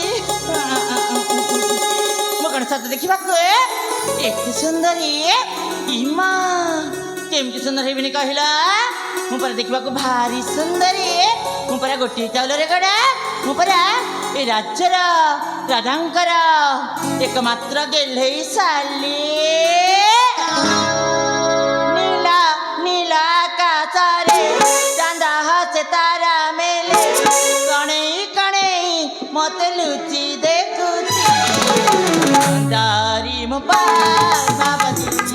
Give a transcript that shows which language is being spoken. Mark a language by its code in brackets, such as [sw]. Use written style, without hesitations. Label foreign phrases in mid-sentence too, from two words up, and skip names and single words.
[or] ମୁଁ କଣ ସତ ଦେଖିବାକୁ ଏତେ ସୁନ୍ଦରୀ? ଇମା କେମିତି ସୁନ୍ଦର ହେବିନି କହିଲ? ମୁଁ ପରା ଦେଖିବାକୁ ଭାରି ସୁନ୍ଦରୀ। ମୁଁ ପରା ଗୋଟିଏ ଚାଉଳରେ ଗଡ଼ା। ମୁଁ ପରା ଏ ରାଜ୍ୟର ରାଜାଙ୍କର ଏକମାତ୍ର ଗେହ୍ଲେଇ ଶାଳୀ। ନୀଳା ନୀଳା ଆକାଶେ ଚାନ୍ଦା ହସେ ତାରା ମେଲେ କଣେଇ କଣେଇ ମତେ ଲୁଚି ଦେଖୁଛି ସୁନ୍ଦରୀ ମୋ ପଦ୍ମାବତୀ